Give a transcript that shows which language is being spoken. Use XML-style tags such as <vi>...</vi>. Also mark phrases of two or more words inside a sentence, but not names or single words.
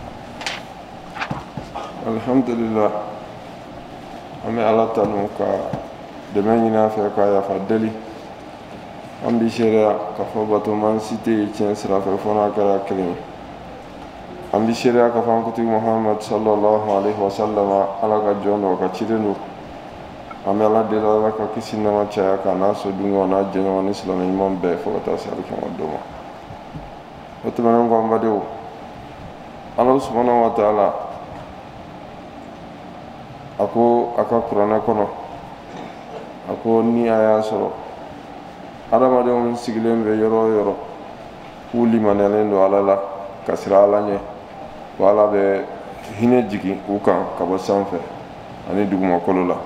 <bm>Alhamdulillah, an bɛ Ala tanu ka dɛmɛ ɲini a fɛ ka yafa deli. An bi seereya k'a fɔ batoman si tɛ yen tiɲɛ sira fɛ fo n'a kɛra kelen ye. An bi seereya k'a fɔ an kuntigi Muhammad</bm> <ar>صلى الله عليه وسلم</ar> <bm>Ala ka jɔn don, a ka ciden don. An bɛ Ala deli Ala ka kisi nɛɛma caya k'a n'a sojuguɲɔgɔn n'a jɛɲɔgɔn ni silamɛ ɲuman bɛɛ fo ka taa se alikiyama don ma. O tɛmɛnen kɔ an badenw, Ala</bm> <ar>سبحانه وتعالى</ar> <bm>a ko a ka kuranɛ kɔnɔ, a ko ni a y'a sɔrɔ adamadenw sigilen bɛ yɔrɔ o yɔrɔ k'u limaniyalen don Ala la ka siran Ala ɲɛ, ko Ala bɛ hinɛ jigin u kan ka bɔ sanfɛ ani dugumakolo la.</bm>